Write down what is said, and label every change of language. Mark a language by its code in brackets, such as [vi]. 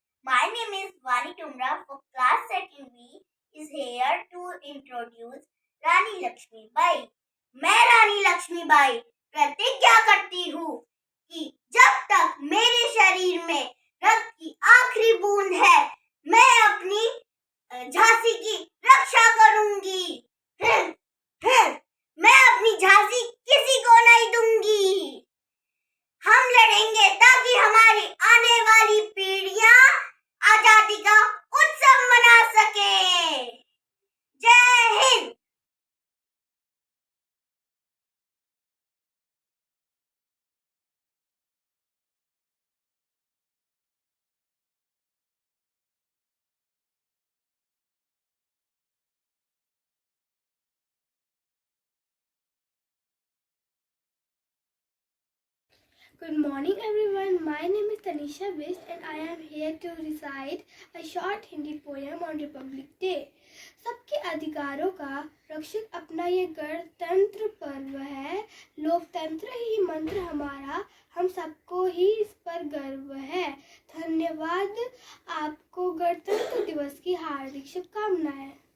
[en] My name is Vani Tumra for class 2nd B is here to introduce Rani Lakshmi Bai. [hi] मैं रानी लक्ष्मीबाई प्रतिज्ञा करती हूँ कि जब तक मेरे शरीर में रक्त की आखिरी बूंद है, मैं अपनी झांसी की रक्षा करूंगी। मैं अपनी झांसी किसी को नहीं दूंगी। हम लड़ेंगे ताकि हमारी आने वाली पीढ़ियां आजादी का उत्सव मना सके। जय Hind. [en] Good morning everyone. My name is Tanisha Bist and I am here to recite a short Hindi poem on Republic Day. [hi] सबके अधिकारों का रक्षक अपना ये गणतंत्र पर्व है, लोकतंत्र ही मंत्र हमारा, हम सबको ही इस पर गर्व है। धन्यवाद आपको, गणतंत्र दिवस की हार्दिक शुभकामनाएं।